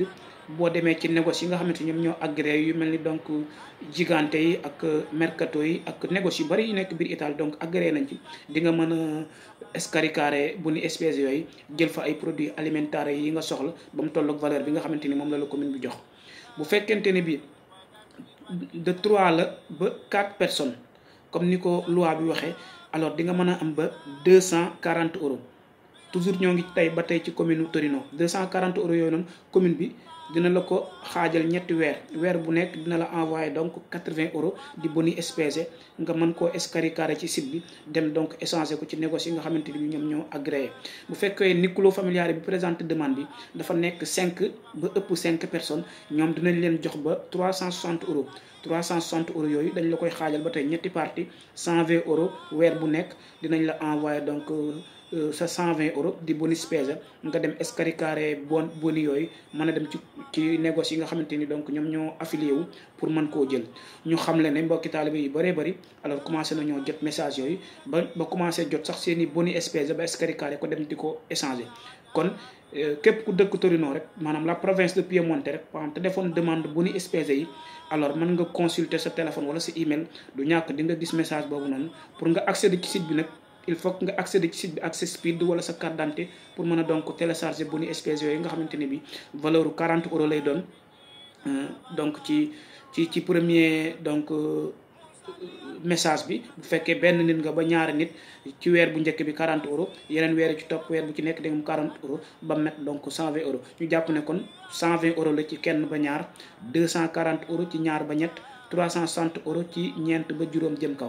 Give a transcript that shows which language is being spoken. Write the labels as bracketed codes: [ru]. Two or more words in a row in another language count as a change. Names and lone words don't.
[wo] boo demee ci négoce yi nga xamante ñoom ñoo agréé yu mel ni donc Gigante yi ak Mercato yi ak négoce yu bari yu nekk biir Italie donc agréé nañ ci di nga mën a [it] scaricare boni spesa [wo] yooyu jël fa ay [fr] produits alimentaires [wo] yi nga soxla ba mu tolloog valeur bi nga xamante ni moom la commune bi jox. bu fekkente ni bi de 3 la ba 4 personnes comme ni ko loi bi waxee alors di nga mën a am ba 240 euros toujours ñoo ngi ba tey ci commune Torino 240 euros yooyu noonu commune bi dina la ko xaajal ñetti weer bu nekk dina la envoyé donc 80 euros di [it] boni spese [wo] nga mën koo scaricare ci site bi dem donc échanger ko ci négoce yi nga xamante ni ñoom ñoo agréé. bu fekkee [it] nucleo familiare [wo] bi présenté demande bi dafa nekk 5 ba ëpp 5 personnes ñoom dinañ leen jox ba 360 euros 360 euros yooyu dañ la koy xaajal ba tey ñetti partie 120 euros weer bu nekk dinañ la envoyé donc sa 120 euros di [it] boni spesa [wo] nga dem scaricare boni yooyu mën a dem ci négoce yi nga xamante ni donc ñoom ñoo affilié wu pour mën koo jël. ñu xam le ne mbokki taalibe yu bëree bëri alors commencé nañoo jot message yooyu ba commencé jot sax seen i [it] boni spesa [wo] ba scaricare ko dem di ko échanger. kon képp ku dëkk Torino rek maanaam [fr] la province de Piemonte [wo] rek par exemple te defoon demande [it] boni spesa [wo] yi alors mën nga consulter sa téléphone wala sa email du ñàkk di nga gis message boobu noonu pour nga accéder ci site bi nag. [fr] il faut que [wo] nga accéder ci site bi ak sa SPID wala sa [fr] carte d'identité [wo] pour mën a donc télécharger [it] boni spesa [wo] yooyu nga xamante ne bi valeur 40 euros lay doon donc ci [fr] premier donc message [wo] bi. bu fekkee benn nit nga ba ñaari nit ci weer bu njëkk bi 40 euros yeneen weer ci topp weer bu ci nekk da nga am 40 euros ba met donc 120 euros ñu jàpp ne kon 120 euros la ci kenn ba ñaar 240 euros ci ñaar ba ñett 360 euros ci ñeent ba juróom jëm kaw.